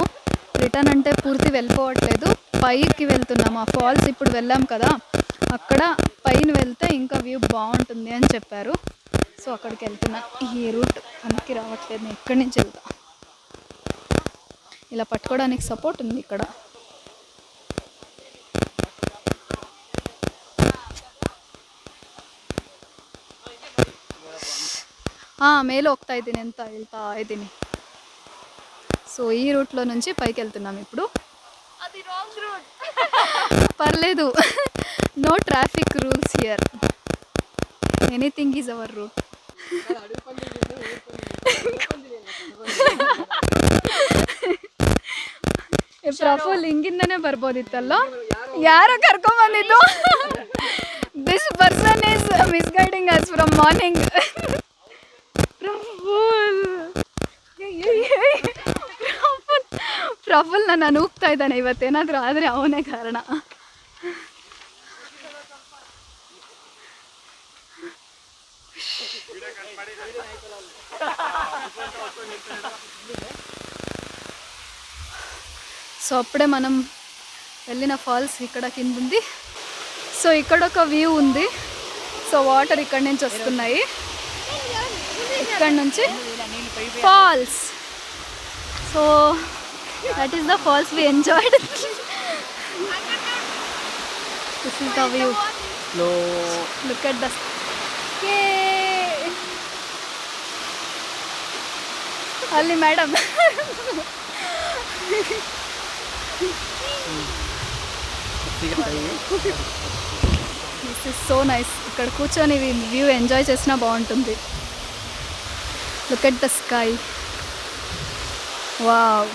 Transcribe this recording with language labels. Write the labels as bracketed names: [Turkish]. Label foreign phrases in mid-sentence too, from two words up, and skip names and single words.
[Telugu] రిటర్న్ అంటే పూర్తి వెళ్ళిపోవట్లేదు, పైకి వెళ్తున్నాము. ఆ ఫాల్స్ ఇప్పుడు వెళ్ళాం కదా, అక్కడ పైన వెళ్తే ఇంకా వ్యూ బాగుంటుంది అని చెప్పారు. సో అక్కడికి వెళ్తున్నా. ఈ రూట్ పనికి రావట్లేదు, నేను ఇక్కడి నుంచి వెళ్తా. ఇలా పట్టుకోవడానికి సపోర్ట్ ఉంది ఇక్కడ. [Kannada] ಮೇಲೆ ಹೋಗ್ತಾ ಇದ್ದೀನಿ ಅಂತ ಹೇಳ್ತಾ ಇದ್ದೀನಿ. [Telugu] సో ఈ రూట్లో నుంచి పైకి వెళ్తున్నాం ఇప్పుడు. [English] అది wrong route. పర్లేదు, no traffic rules here, anything is our route. [Kannada] ಪ್ರಫುಲ್ ಹಿಂಗಿಂದನೇ ಬರ್ಬೋದಿತ್ತಲ್ಲ, ಯಾರೋ ಕರ್ಕೊಂಬಂದಿದ್ದು. [English] this person is misguiding us from morning. [Kannada] ಪ್ರಫುಲ್ ನನ್ನ ನೂಗ್ತಾ ಇದ್ದಾನೆ, ಇವತ್ತೇನಾದರೂ ಆದರೆ ಅವನೇ ಕಾರಣ. [Telugu] సో అప్పుడే మనం వెళ్ళిన ఫాల్స్ ఇక్కడ కింద ఉంది. సో ఇక్కడ ఒక వ్యూ ఉంది. సో వాటర్ ఇక్కడ నుంచి వస్తున్నాయి, ఇక్కడ నుంచి ఫాల్స్. [English] so that is the falls we enjoyed. this is the view. look at the [Kannada] ಅಲ್ಲಿ ಮೇಡಮ್. [English] this is so nice. [Telugu] ఇక్కడ కూర్చొని [English] view enjoy [Telugu] చేసినా బాగుంటుంది. [English] look at the sky, wow.